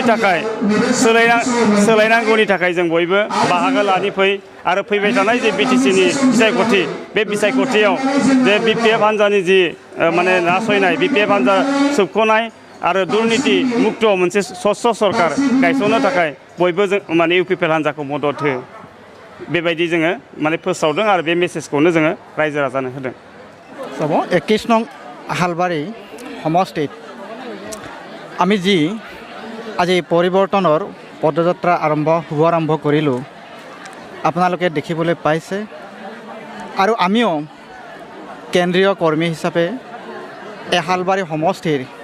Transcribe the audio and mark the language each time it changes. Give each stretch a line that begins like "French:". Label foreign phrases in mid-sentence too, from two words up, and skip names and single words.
Bodo: थाखाय सोलायनांगौनि थाखाय जों बयबो बाहागो लानि फै आरो फैबाय थानाय जे BTC नि बिसायख'थि बे बिसायख'थियाव जे BPF हान्जानि जि माने नासयनाय BPF हान्जा सोबख'नाय आरो दुर्नीति मुक्त मोनसे स्वच्छ सरकार गायसननो थाखाय बयबो जों माने UPPL हान्जाखौ मदद हो बेबायदि जोङो माने फोसावदों आरो बे मेसेजखौनो जोङो रायजो राजानो होदों।
Assamese: 21 नং हालबारि সমষ্টিত আমি যি আজি পৰিৱৰ্তনৰ পদযাত্ৰা শুভাৰম্ভ কৰিলোঁ আপোনালোকে দেখিবলৈ পাইছে আৰু আমিও কেন্দ্ৰীয় কৰ্মী হিচাপে এই হালবাৰী সমষ্টিৰ